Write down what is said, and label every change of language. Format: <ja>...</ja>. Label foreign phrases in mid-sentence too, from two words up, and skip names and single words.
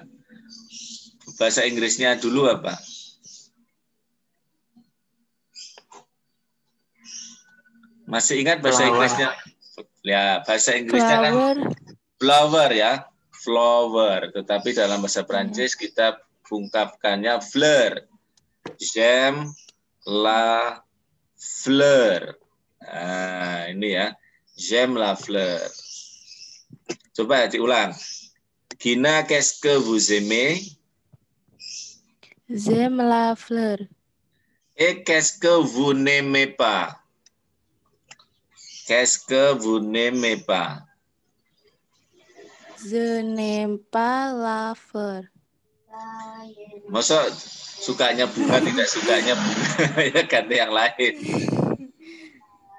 <id>Bahasa Inggrisnya dulu apa? Masih ingat bahasa Inggrisnya? Ya, bahasa Inggrisnya kan flower ya, flower. Tetapi dalam bahasa Prancis kita ungkapkannya fleur.</id> <fr>J'aime la fleur.</fr> <id>Nah, ini ya.</id> <fr>J'aime la fleur.</fr> <id>Coba diulang. Gina,</id> <fr>qu'est-ce que vous aimez? j'aime la fleur. Et qu'est-ce que vous n'aimez pas? Qu'est-ce que vous n'aimez pas? Je n'aime pas la fleur.</fr> <id>Masa sukanya bunga tidak sukanya bunga ya ganti yang lain.</id>